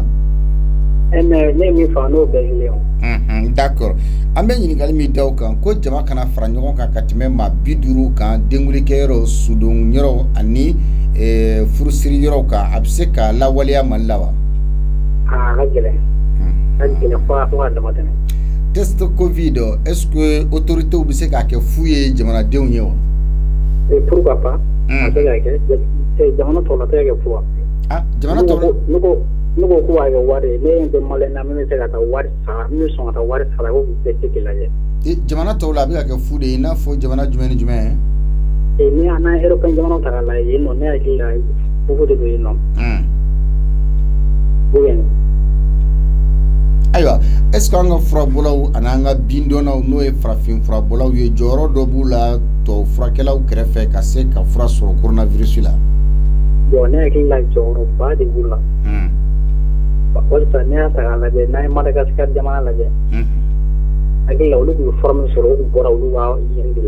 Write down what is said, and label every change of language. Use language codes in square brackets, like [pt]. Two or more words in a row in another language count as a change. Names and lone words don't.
[bm] Mais ne ye min fɔ n'o bɛɛ kelen o. D'accord. An bɛ ɲininkali min da o kan ko jama kana fara ɲɔgɔn kan ka tɛmɛ maa 50 kan denkulikɛyɔrɔ, sudonyɔrɔ ani furusiriyɔrɔw kan. A bɛ se ka lawaleya Mali la wa? A ka gɛlɛn. A ka gɛlɛn fo ka dama tɛmɛ. [fr] Test Covid, est-ce que autorités [bm] bɛ se k'a kɛ fu ye jamanadenw ye wa? [fr] Pourquoi pas? [bm] A bɛ se ka kɛ. Jamana tɔw la tɛ ka kɛ fu wa? Jamana tɔw la. Ne ko ko b'a kɛ wari, ne ye maliyɛn na min bɛ se ka taa wari sara, min bɛ sɔn ka taa wari sara, ko bɛɛ se k'i lajɛ. Jamana tɔw la a bɛ ka kɛ fu de ye, i n'a fɔ jamana jumɛn ni jumɛn? N'an ye Européen jamanaw ta k'a lajɛ yen nɔ, ne hakili la fu de bɛ yen nɔ. Ayiwa, [fr] est-ce que [bm] an ka furabɔlaw ani an ka bindɔnnaw n'o ye farafin furabɔlaw ye jɔyɔrɔ dɔ b'u la tubabu furakɛlaw kɛrɛfɛ ka se ka fura sɔrɔ coronavirus la? Bon, ne hakili la jɔyɔrɔba de b'u la. Walasa ne y'a ta k'a lajɛ, n'an ye Madagascar jamana lajɛ, hakili la olu tun bɛ fura min sɔrɔ, olu bɔra olu ka yen de la.